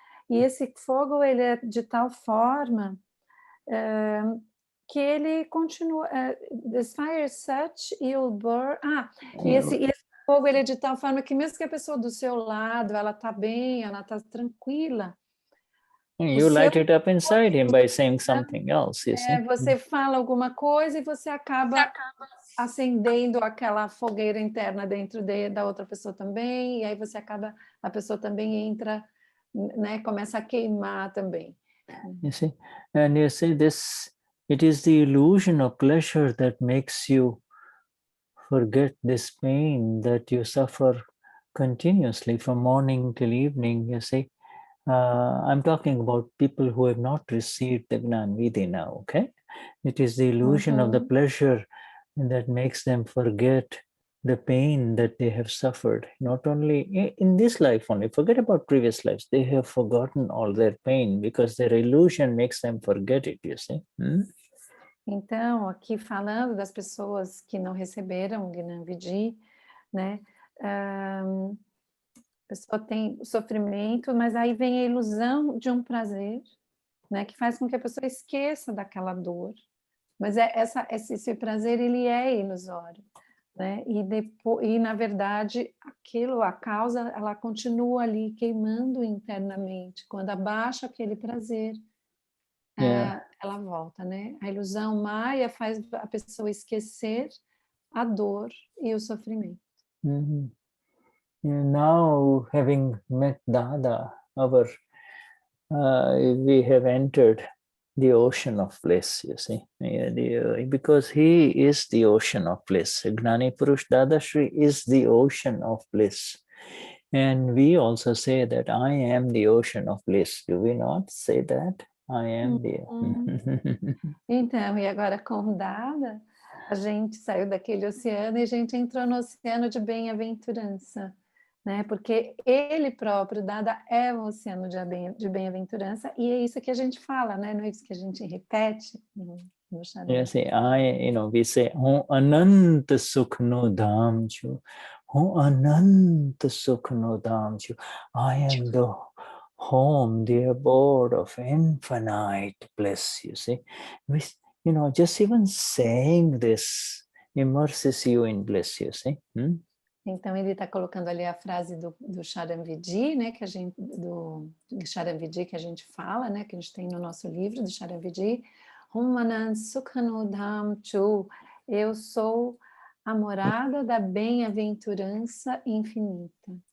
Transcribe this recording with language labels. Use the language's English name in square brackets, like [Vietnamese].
[Portuguese] E esse fogo, ele é de tal forma que ele continua, [English] this fire is such, you'll burn. [Portuguese] E esse fogo, ele é de tal forma que mesmo que a pessoa do seu lado, ela está bem, ela está tranquila, [English] you light it up inside him by saying something else, you see? [Portuguese] Você fala alguma coisa e você acaba acendendo aquela fogueira interna dentro da outra pessoa também, e aí a pessoa também entra, né, começa a queimar também. [English] You see, and you see this, it is the illusion of pleasure that makes you forget this pain that you suffer continuously from morning till evening, you see. I'm talking about people who have not received the Gnani Vidhi now, okay? It is the illusion of the pleasure that makes them forget the pain that they have suffered, not only in this life only, forget about previous lives, they have forgotten all their pain because their illusion makes them forget it, you see. [Portuguese] Então, aqui falando das pessoas que não receberam o Gnani Vidhi, né, a pessoa tem o sofrimento, mas aí vem a ilusão de um prazer, né, que faz com que a pessoa esqueça daquela dor. Mas esse prazer, ele é ilusório, né? E na verdade, a causa, ela continua ali queimando internamente. Quando abaixa aquele prazer, ela volta, né? A ilusão maia faz a pessoa esquecer a dor e o sofrimento. [English] Now, having met Dada, we have entered the ocean of bliss, you see, because he is the ocean of bliss. Gnani Purush Dadashri is the ocean of bliss. And we also say that I am the ocean of bliss. Do we not say that? I am the... [Portuguese] Então, e agora com Dada, A gente saiu daquele oceano e a gente entrou no oceano de bem-aventurança, né? Porque ele próprio, Dada, é um oceano de bem-aventurança, e é isso que a gente fala, né? Não é isso que a gente repete no Sharana. [English] Say, we say, [Gujarati] Ho Ananta Sukh no Dham Chu. Ho Ananta Sukh no Dham Chu. [English] I am the home, the abode of infinite bliss, you see. Just even saying this immerses you in bliss, you see. [Portuguese] Então ele está colocando ali a frase do Charanvidi, né, que a gente do Charanvidi que a gente fala, né, que a gente tem no nosso livro do Charanvidi, [Gujarati] Humanan Sukhanudham Chu, [Portuguese] eu sou a morada da bem-aventurança infinita.